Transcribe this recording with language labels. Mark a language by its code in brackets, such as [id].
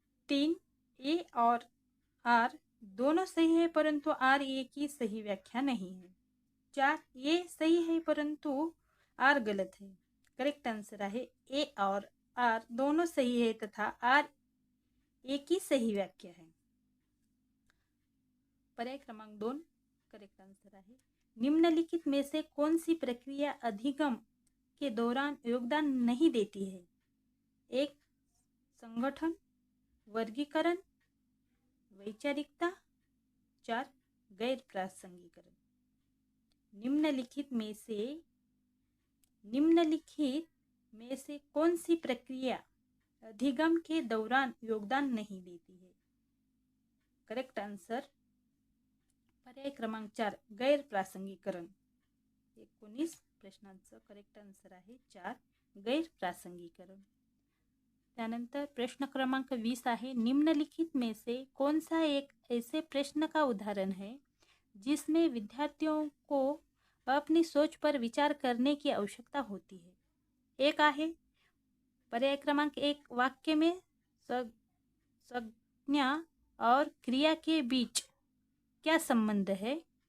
[hi] 3, ए और आर दोनों सही है परंतु आर ए की सही व्याख्या नहीं है। 4, ए सही है परंतु आर गलत है। करेक्ट आंसर है ए और आर दोनों सही है तथा आर ए की सही व्याख्या है। [mr] पर्याय क्रमांक 2 करेक्ट आंसर आहे। [hi] निम्नलिखित में से कौन सी प्रक्रिया अधिगम के दौरान योगदान नहीं देती है? 1, संगठन, वर्गीकरण, वैचारिकता, 4, गैर प्रासंगिकरण। निम्नलिखित में से कौन सी प्रक्रिया अधिगम के दौरान योगदान नहीं देती है? करेक्ट आंसर पर्याय क्रमांक 4, गैर प्रासंगिकरण। [mr] 19 प्रश्नांचं करेक्ट आंसर आहे 4, गैर प्रासंगिकरण। त्यानंतर प्रश्न क्रमांक 20 आहे, [hi] निम्नलिखित में से कौन सा एक ऐसे प्रश्न का उदाहरण है जिसमें विद्यार्थियों को अपनी सोच पर विचार करने की आवश्यकता होती है? [mr] एक आहे पर्याय क्रमांक 1, [hi] वाक्य में संज्ञा और क्रिया के बीच क्या संबंध है?